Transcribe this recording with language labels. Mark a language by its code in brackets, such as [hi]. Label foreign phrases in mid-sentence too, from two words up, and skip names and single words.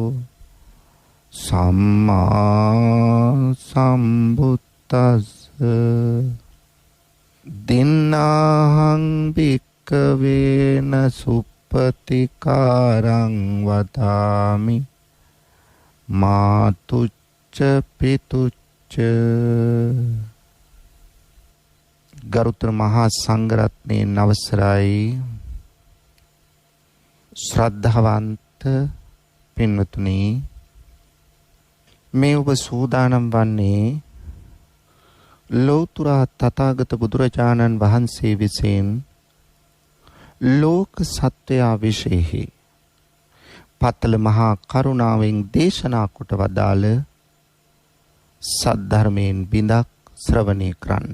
[pi] සම්මා සම්බුද්දස්ස දින්නාහං භික්ඛවේන සුප්පතිකාරං වදාමි මාතුච්ච පිතුච්ච. [si] ගරුතර මහා සංඝරත්නයේ අවසරයි ශ්‍රද්ධාවන්ත පින්වතුනි, මේ ඔබ සූදානම් වන්නේ ලෞතර තථාගත බුදුරජාණන් වහන්සේ විසින් ලෝක සත්වයා විශේෂෙහි පතල මහා කරුණාවෙන් දේශනා කොට වදාළ සද්ධර්මයෙන් බිඳක් ශ්‍රවණය කරන්න.